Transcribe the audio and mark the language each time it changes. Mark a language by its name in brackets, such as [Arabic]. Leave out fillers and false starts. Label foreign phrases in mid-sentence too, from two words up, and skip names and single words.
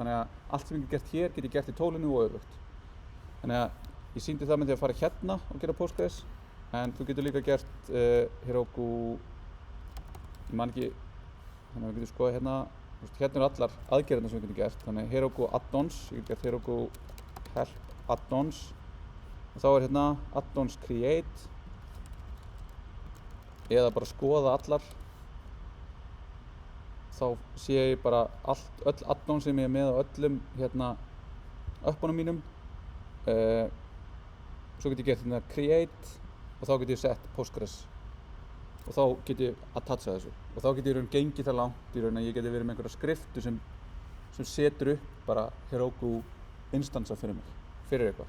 [Icelandic] þannig að allt sem ég get gert hér get ég gert í tólinu og öfugt. Þannig að ég sýndi það með því að fara hérna og gera Postgres, en þú getur líka gert Heroku, ég man ekki, þannig að við getum skoðað hérna, hérna eru allar aðgerðirnar sem við getum gert, þannig Heroku add-ons, ég get gert Heroku [English] help add-ons, [Icelandic] og þá er hérna [English] add-ons create, [Icelandic] eða bara skoða allar, þá sé ég bara öll add-ons sem ég er með á öllum hérna uppunum mínum. Svo get ég gert hérna create og þá get ég sett Postgres og þá get ég attacha þessu og þá get ég í raun gengið það langt í raun að ég geti verið með einhverja skriftu sem setur upp bara Heroku instansa fyrir mig, fyrir eitthvað.